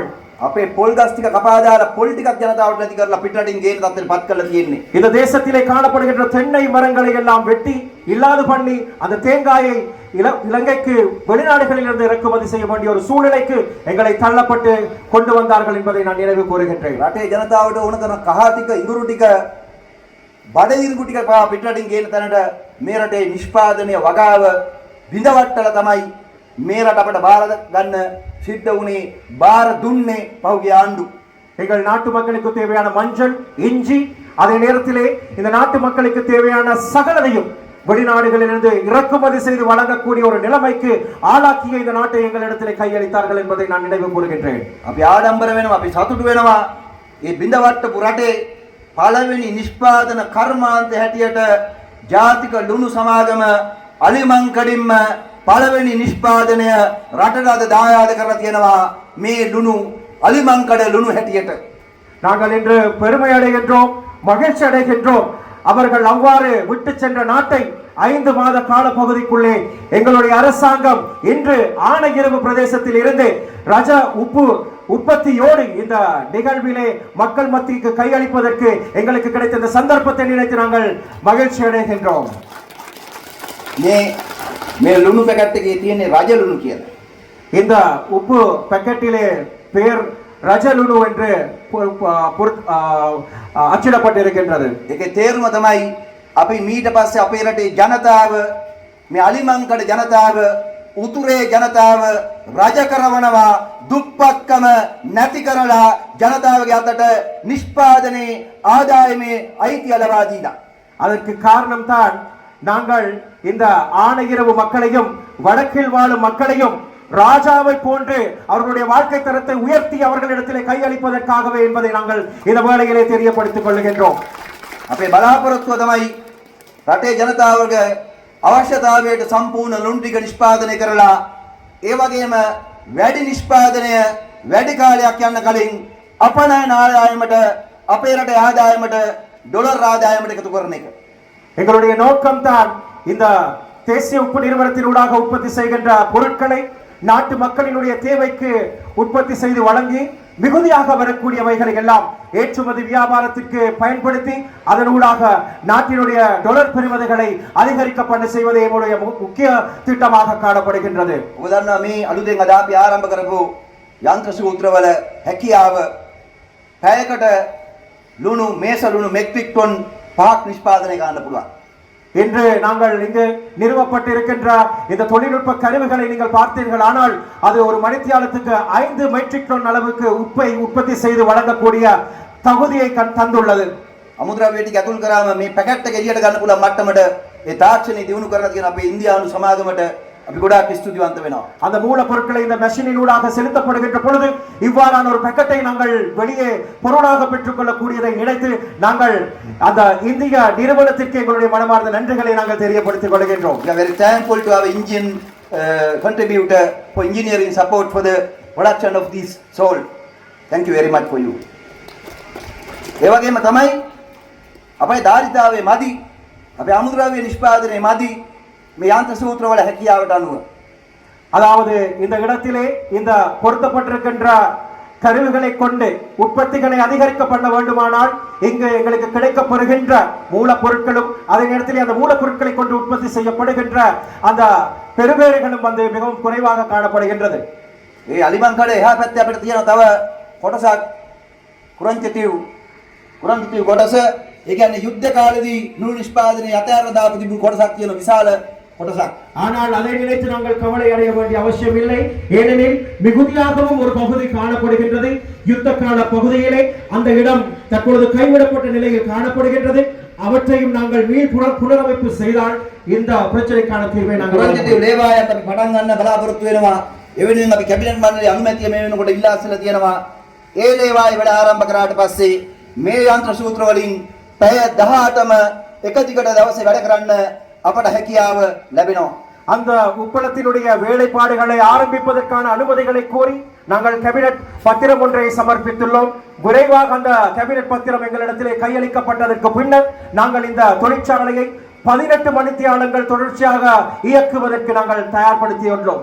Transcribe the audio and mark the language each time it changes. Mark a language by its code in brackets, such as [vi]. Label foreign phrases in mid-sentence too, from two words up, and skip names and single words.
[si] අපේ පොල් ගස් ටික කපා දාලා පොල් ටිකක් ජනතාවට නැති කරලා පිටරටින් ගේන තත්ත්වයට පත් කරලා තියෙන්නේ. [ta] இந்த தேசத்திலே காணப்படுகின்ற தென்னை மரங்களை எல்லாம் வெட்டி இல்லாது பண்ணி அந்த தேங்காயை இலங்கைக்கு வெளிநாடுகளிலிருந்து இறக்குமதி செய்ய வேண்டிய ஒரு சூழ்நிலைக்கு எங்களை தள்ளப்பட்டு கொண்டு வந்தார்கள் என்பதை நான் நினைவு கூறுகின்றேன். [si] රටේ ජනතාවට ඕන තරම් කහ ටික ඉඟුරු ටික බඩ ඉඟුරු ටික පිටරටින් ගේන තැනට මේ රටේ නිෂ්පාදනය වගාව විඳවට්ටලා තමයි මේ රට අපට බාර ගන්න සිද්ධ වුණේ. බාර දුන්නේ පහුගිය ආණ්ඩු. [ta] எங்கள் நாட்டு மக்களுக்கு தேவையான மஞ்சள், இஞ்சி, அதே நேரத்திலே இந்த நாட்டு மக்களுக்கு தேவையான சகலதையும் வெளிநாடுகளிலிருந்து இறக்குமதி செய்து வழங்கக்கூடிய ஒரு நிலைமைக்கு ஆளாக்கிய இந்த நாட்டை எங்களிடத்திலே கையளித்தார்கள் என்பதை நான் நினைவு கூறுகின்றேன். [si] අපි ආඩම්බර වෙනවා, අපි සතුටු වෙනවා. මේ බිඳවට්ටපු රටේ පළවෙනි නිෂ්පාදන කර්මාන්තය හැටියට ජාතික ලුණු සමාගම අලිමංකඩින්ම පළවෙනි නිෂ්පාදනය රටට අද දායාද කරලා තියෙනවා. මේ ලුණු අලිමංකඩ ලුණු හැටියට. [ta] நாங்கள் இன்று பெருமை அடைகின்றோம், மகிழ்ச்சி அடைகின்றோம். அவர்கள் அவ்வாறு விட்டு சென்ற நாட்டை 5 மாத கால பகுதிக்குள்ளே எங்களுடைய அரசாங்கம் இன்று ஆனையிறவு பிரதேசத்தில் இருந்து ரஜ உப்பு உற்பத்தியோடு இந்த நிகழ்விலே மக்கள் மத்திக்கு கையளிப்பதற்கு எங்களுக்கு கிடைத்த இந்த சந்தர்ப்பத்தை நினைத்து நாங்கள் மகிழ்ச்சி அடைகின்றோம். [si] මේ ලුණු පැකට් එකේ තියෙන රජ ලුණු කියලා. [ta] இந்த உப்பு பாக்கெட்டிலே பேர் ரஜலுணு என்று அச்சிடப்பட்டிருக்கின்றது. [si] ඒකේ තේරුම තමයි අපි මීට පස්සේ අපේ රටේ ජනතාව මේ අලිමංකඩ ජනතාව උතුරේ ජනතාව රජ කරවනවා දුප්පත්කම නැති කරලා ජනතාවගේ අතට නිෂ්පාදනයේ ආදායමේ අයිතිය ලබා දීලා. [ta] அதற்கு காரணம் தான் நாங்கள் இந்த ஆனையிறவு மக்களையும் வடக்கில் வாழும் மக்களையும் ராஜாவை போன்று அவர்களுடைய வாழ்க்கை தரத்தை உயர்த்தி அவர்களிடத்திலே கையளிப்பதற்காகவே என்பதை நாங்கள் இந்த வேளையிலே தெரியப்படுத்திக் கொள்ளுகின்றோம். [si] අපේ බලාපොරොත්තුව තමයි රටේ ජනතාවගේ අවශ්‍යතාවයට සම්පූර්ණ ලුණු ටික නිෂ්පාදනය කරලා ඒ වගේම වැඩි නිෂ්පාදනය වැඩි කාලයක් යන කලින් අපනයන ආදායමට අපේ රටේ ආදායමට ඩොලර් ආදායමට එකතු කරන එක. [ta] எங்களுடைய நோக்கம் தான் இந்த தேசிய உப்பு நிறுவனத்தினூடாக உற்பத்தி செய்கின்ற பொருட்களை நாட்டு மக்களினுடைய தேவைக்கு உற்பத்தி செய்து வழங்கி மிகுதியாக வரக்கூடியவைகளை எல்லாம் ஏற்றுமதி வியாபாரத்திற்கு பயன்படுத்தி அதனூடாக நாட்டினுடைய டாலர் பெறுமதிகளை அதிகரிக்க பண்ண செய்வதே நம்முடைய முக்கிய திட்டமாக காணப்படுகின்றது. [si] ඔබ දන්නවා මේ අලුතෙන් අද අපි ආරම්භ කරපු යන්ත්‍ර සූත්‍රවල හැකියාව පැයකට ලුණු මේස ලුණු මෙට්‍රික් ටොන් 5ක් නිෂ්පාදනය කරන්න පුළුවන්. [ta] இன்று நாங்கள் இங்கு நிறுவப்பட்டிருக்கின்ற இந்த தொழில்நுட்ப கருவிகளை நீங்கள் பார்த்தீர்கள் ஆனால் அது ஒரு மணித்தியாலத்துக்கு 5 மெட்ரிக் டன் அளவுக்கு உப்பை உற்பத்தி செய்து வழங்கக்கூடிய தகுதியை தந்துள்ளது. [si] අමුද්‍රව්‍ය ටික ඇතුල් කරාම මේ පැකට් එක එළියට ගන්න පුළුවන් මට්ටමට ඒ තාක්ෂණය දිනු කරලා තියෙන අපේ ඉන්දියානු සමාගමට අපි ගොඩාක් ස්තුතිවන්ත වෙනවා. [ta] அந்த மூலப்பொருட்களை இந்த மெஷினினூடாக செலுத்தப்படுகின்ற பொழுது இவ்வாறான ஒரு பேக்கெட்டை நாங்கள் வெளியே பொருளாக பெற்றுக்கொள்ளக்கூடியதை நினைத்து நாங்கள் அந்த இந்திய நிறுவனத்திற்கு எங்களுடைய மனமார்ந்த நன்றிகளை நாங்கள் தெரியப்படுத்திக் கொள்கின்றோம். [en] We are very thankful to our Indian contributor for engineering support for the production of this salt. Thank you very much for you. [si] ඒ වගේම තමයි අපේ ධාරිතාවේ මදි අපේ අමුද්‍රව්‍ය නිෂ්පාදනයේ මදි මේ යන්ත්‍ර සූත්‍රවල හැකියාවට අනුව. [ta] அதாவது இந்த இடத்திலே இந்த பொருத்தப்பட்டிருக்கின்ற கருவிகளை கொண்டு உற்பத்திகளை அதிகரிக்க பண்ண வேண்டுமானால் இங்கு எங்களுக்கு கிடைக்கப்பெறுகின்ற மூலப்பொருட்களும் அதே நேரத்தில் அந்த மூலப்பொருட்களை கொண்டு உற்பத்தி செய்யப்படுகின்ற அந்த பெருவேறுகளும் வந்து மிகவும் குறைவாக காணப்படுகின்றது. [si] ඒ අලිමංකඩ එහා පැත්තේ අපිට තියෙන තව කොටසක් කුරන්චටිව් කොටස ඒ කියන්නේ යුද්ධ කාලේදී නූල් නිෂ්පාදනයේ අතහැරලා දාපු තිබුණු කොටසක් තියෙන විශාල කොටසක්. [ta] ஆனால் அதை நினைத்து நாங்கள் கவலை அடைய வேண்டிய அவசியம் இல்லை. ஏனெனில் மிகுதியாகவும் ஒரு பகுதி காணப்படுகின்றது. யுத்த கால பகுதியிலே அந்த இடம் தற்பொழுது கைவிடப்பட்ட நிலையில் காணப்படுகின்றது. அவற்றையும் நாங்கள் புனரமைப்பு செய்தால் இந்த பிரச்சனைக்கான தீர்வை நாங்கள் [si] කුරන්චටිව් ලේවායත් අපි පටන් ගන්න බලාපොරොත්තු වෙනවා. එවෙනුවෙන් අපි කැබිනට් මණ්ඩලයේ අනුමැතිය මේ වෙනකොට ඉල්ලා අස්සලා තියෙනවා. ඒ ලේවාය වැඩ ආරම්භ කරාට පස්සේ මේ යන්ත්‍ර සූත්‍ර වලින් පැය 18ම එක දිගට දවසේ වැඩ කරන්න අපට හැකියාව ලැබෙනවා. [ta] அந்த உப்பளத்தினுடைய வேலைப்பாடுகளை ஆரம்பிப்பதற்கான அனுமதிகளை கோரி நாங்கள் கேபினட் பத்திரம் ஒன்றை சமர்ப்பித்துள்ளோம். விரைவாக அந்த கேபினட் பத்திரம் எங்களிடத்திலே கையளிக்கப்பட்டதற்கு பின்னர் நாங்கள் இந்த தொழிற்சாலையை 18 மணித்தியாலங்கள் தொடர்ச்சியாக இயக்குவதற்கு நாங்கள் தயார்படுத்தியுள்ளோம்.